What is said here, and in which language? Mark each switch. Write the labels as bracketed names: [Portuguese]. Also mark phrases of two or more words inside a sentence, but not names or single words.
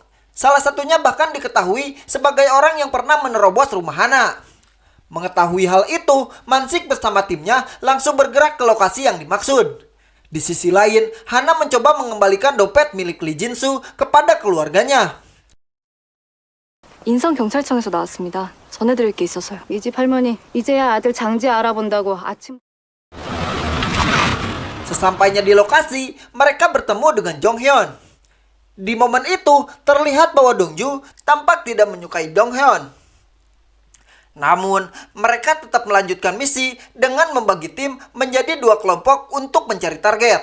[Indonesian] Salah satunya bahkan diketahui sebagai orang yang pernah menerobos rumah Hana. Mengetahui hal itu, Mansik bersama timnya langsung bergerak ke lokasi yang dimaksud. Di sisi lain, Hana mencoba mengembalikan dompet milik Lee Jin-soo kepada keluarganya. [Korean] 인성경찰청에서 나왔습니다. 전해드릴 게 있어서요. 이 집 할머니 이제야 아들 장지 알아본다고 아침. [Indonesian] Sesampainya di lokasi, mereka bertemu dengan Jong Hyun. Di momen itu, terlihat bahwa Dongju tampak tidak menyukai Jong Hyun. Namun, mereka tetap melanjutkan misi dengan membagi tim menjadi dua kelompok untuk mencari target.